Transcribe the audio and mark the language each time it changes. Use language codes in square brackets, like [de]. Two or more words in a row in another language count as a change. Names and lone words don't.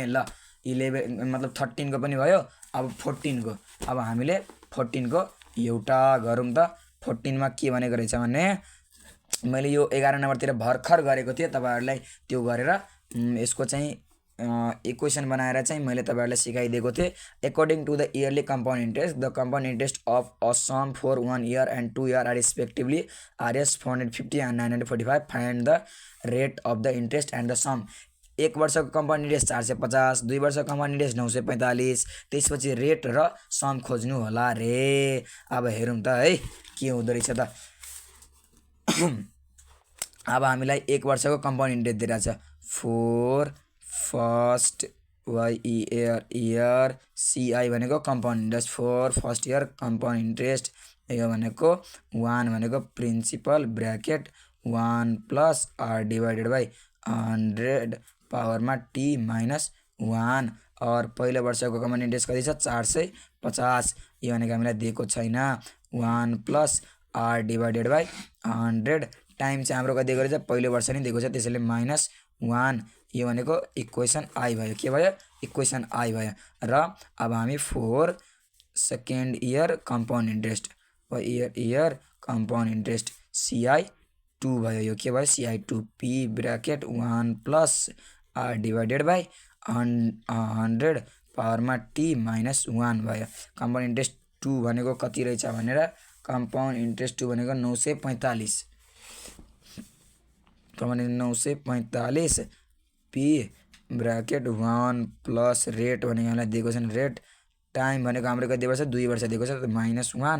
[ne] ल 11 मतलब 13 को पनि भयो। अब 14 को अब हामीले 14 को एउटा गरौँ त। 14 मा के भनेको रहेछ भने मैले यो 11 नम्बरतिर भर्खर गरेको थिएँ। तपाईहरुलाई त्यो गरेर यसको चाहिँ इक्वेसन बनाएर चाहिँ मैले तपाईहरुलाई सिकाइदिएको थिएँ। [en] according to the yearly compound interest the compound interest of a sum फॉर 1 year and 2 year are respectively Rs 450 and 945. find the rate of the interest and the sum. 1 वर्षको compound interest 450, 2 वर्षको compound interest 945, [ne] त्यसपछि रेट र सम खोज्नु होला रे। अब हेरौँ त है के हुँदो रहेछ त। अब हामीलाई 1 वर्षको [en] compound interest [ne] दिइरहेछ [en] for first year CI [ne] भनेको [en] compound interest for first year compound interest. [ne] यो भनेको 1 भनेको [en] principal bracket 1 plus r divided by 100 [ne] पावरमा [en] t minus 1. [ne] और पहिलो वर्षको [en] compound interest [ne] कति छ 450। यो भनेको हामीलाई दिएको छैन [en] 1 plus r divided by 100 time [ne] चाहिँ हाम्रो कति दिएको रहेछ पहिलो वर्ष नै दिएको छ त्यसैले माइनस 1। यो भनेको [en] equation I [ne] भयो। के भयो [en] equation I [ne] भयो। र अब हामी [en] for second year compound interest year compound interest CI 2 [ne] भयो। यो के भयो [en] CI 2 P bracket 1 plus r divided by 100 [ne] पावरमा [en] t minus 1 [ne] भयो। [en] compound interest 2 [ne] भनेको कति रहेछ भनेर [en] compound interest 2 [ne] भनेको [en] 945 945 P bracket 1 plus rate [ne] भनेको हामीलाई दिएको छ [en] rate time [ne] भनेको हाम्रो कति दिएको छ 2 वर्ष दिएको छ माइनस 1।